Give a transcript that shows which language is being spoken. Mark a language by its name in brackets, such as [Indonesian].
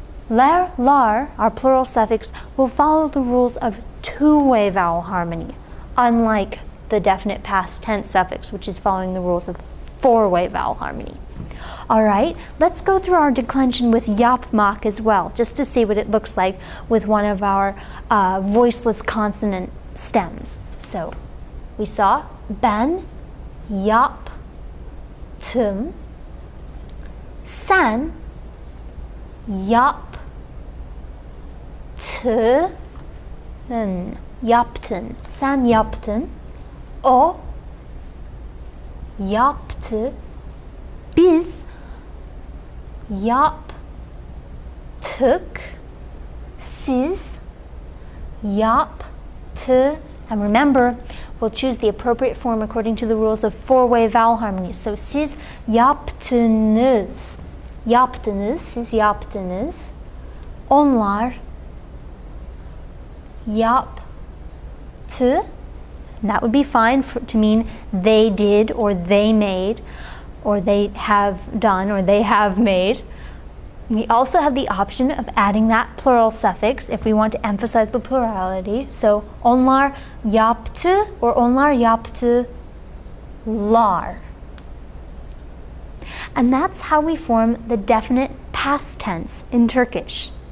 [English] Ler, lar, our plural suffix, will follow the rules of 2-way vowel harmony, unlike the definite past tense suffix, which is following the rules of 4-way vowel harmony. Alright, let's go through our declension with yapmak as well, just to see what it looks like with one of our voiceless consonant stems. So, we saw [Turkish] ben yaptım, sen yaptın, sen yaptın, o yaptı, biz yaptık, siz yaptı. [English] And remember, we'll choose the appropriate form according to the rules of 4-way vowel harmony. [Turkish] So siz yaptınız, yaptınız, siz yaptınız, onlar yaptı. [English] And that would be fine to mean they did or they made or they have done or they have made. We also have the option of adding that plural suffix if we want to emphasize the plurality. [Turkish] So onlar yaptı or onlar yaptılar. [English] And that's how we form the definite past tense in Turkish.